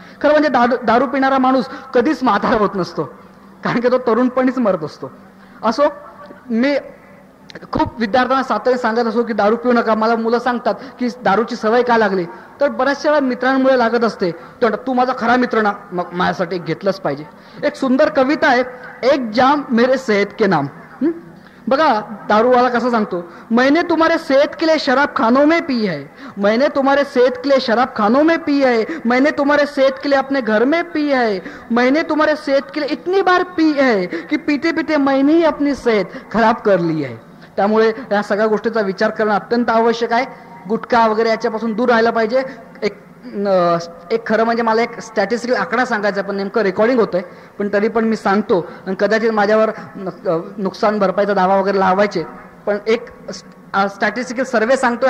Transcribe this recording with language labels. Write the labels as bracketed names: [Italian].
[Marathi] खरं म्हणजे दारू पिणारा माणूस कधीच म्हातारा होत नसतो, कारण की तो तरुणपणीच मरत असतो. असो, मी खूप विद्यार्थ्यांना सातत्याने सांगत असो की दारू पिऊ नका. मला मुलं सांगतात की दारूची सवय का लागली, तर बऱ्याचशा वेळा मित्रांमुळे लागत असते. तर तू माझा खरा मित्र ना, मग माझ्यासाठी घेतलंच पाहिजे. एक सुंदर कविता आहे, [Hindi] एक जाम मेरे सेहत के नाम. [Marathi] बघा दारूवाला कसं सांगतो, [Hindi] मैंने तुम्हारे सेहत के लिए शराब खानों में पी है, मैंने तुम्हारे सेहत के लिए शराब खानों में पी है, मैंने तुम्हारे सेहत के लिए अपने घर में पी है, मैंने तुम्हारे सेहत के लिए इतनी बार पी है कि पीते पीते मैंने ही अपनी सेहत खराब कर ली है. [Marathi] त्यामुळे या सगळ्या गोष्टीचा विचार करणं अत्यंत आवश्यक आहे. गुटखा वगैरे याच्यापासून दूर राहायला पाहिजे. एक खरं म्हणजे मला एक स्टॅटिस्टिकल आकडा सांगायचा, पण नेमकं रेकॉर्डिंग होतंय, पण तरी पण मी सांगतो. आणि कदाचित माझ्यावर नुकसान भरपाईचा दावा वगैरे लावायचे, पण एक स्टॅटिस्टिकल सर्वे सांगतोय.